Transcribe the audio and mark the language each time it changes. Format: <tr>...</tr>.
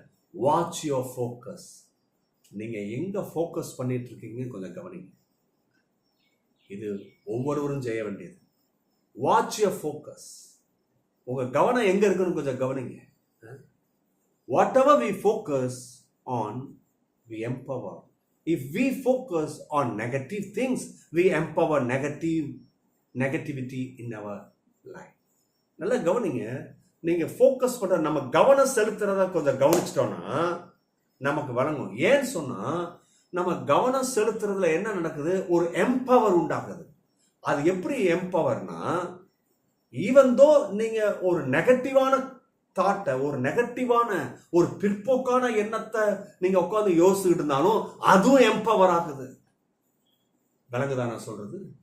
<en>Watch your focus.</en> <ta>நீங்க எங்க focus பண்ணிட்டு இருக்கீங்க கொஞ்சம் கவனிங்க. இது ஒவ்வொருவரும் செய்ய வேண்டியது.</ta> <en>Watch your focus.</en> <ta>உங்க கவனம் எங்க இருக்குன்னு கொஞ்சம் கவனிங்க.</ta> <en>Whatever we focus on, we empower. If we focus on negative things, we empower negativity in our life.</en> <ta>நல்லா கவனிங்க. நீங்க ஃபோக்கஸ் பண்ற, நம்ம கவனம் செலுத்துறத கொஞ்சம் கவனிச்சிட்டோம்னா நமக்கு வழங்கும். ஏன்னு சொன்னா, நம்ம கவனம் செலுத்துறதுல என்ன நடக்குது? ஒரு எம்பவர் உண்டாகுது. அது எப்படி எம்பவர்னா, ஈவன் தோ நீங்க ஒரு நெகட்டிவான தாட்டை, ஒரு நெகட்டிவான ஒரு பிற்போக்கான எண்ணத்தை நீங்க உட்காந்து யோசிச்சுட்டு இருந்தாலும் அதுவும் எம்பவர் ஆகுது. விளங்குதா நான் சொல்றது?</ta>